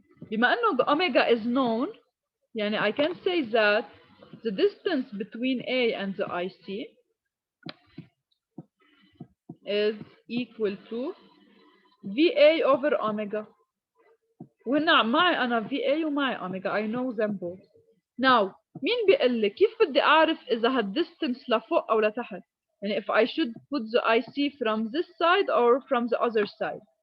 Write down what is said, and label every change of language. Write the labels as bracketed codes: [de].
[ar] بما إنه [en] the omega is known, يعني I can say that the distance between A and the IC is equal to VA over omega. [ar] وهنا معي أنا VA ومعي omega. [en] I know them both. [ar] Now, مين بيقول لي كيف بدي أعرف إذا هالديستنس لفوق أو لتحت؟ يعني [en] if I should put the IC from this side or from the other side.